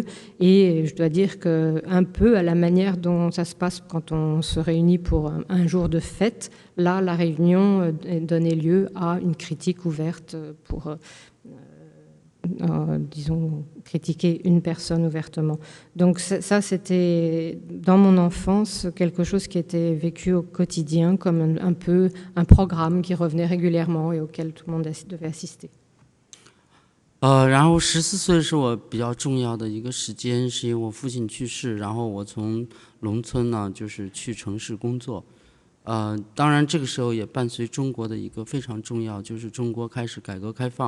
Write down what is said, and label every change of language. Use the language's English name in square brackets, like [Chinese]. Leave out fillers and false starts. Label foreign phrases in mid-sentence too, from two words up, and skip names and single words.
[French] Et je dois dire qu'un peu à la manière dont ça se passe quand on se réunit pour un jour de fête, là, la réunion donnait lieu à une critique ouverte pour... disons, critiquer une personne ouvertement. Donc ça, c'était, dans mon enfance, quelque chose qui était vécu au quotidien comme un peu un programme qui revenait régulièrement et auquel tout le monde devait assister. [Chinese] 然后14岁是我比较重要的一个时间，是因为我父亲去世，然后我从农村呢就是去城市工作。当然这个时候也伴随中国的一个非常重要，就是中国开始改革开放。